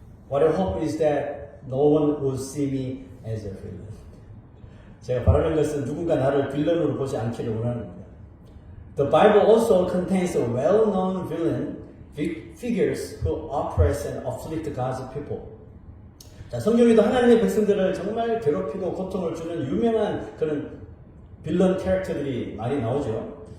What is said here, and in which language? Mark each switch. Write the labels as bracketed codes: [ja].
[en] What I hope is that no one will see me as a villain. [ko] 제가 바라는 것은 누군가 나를 빌런으로 보지 않기를 원합니다. [en] The Bible also contains a well-known villain figures who oppress and afflict God's people. [ko] 자, 성경에도 하나님의 백성들을 정말 괴롭히고 고통을 주는 유명한 그런 빌런 캐릭터들이 많이 나오죠.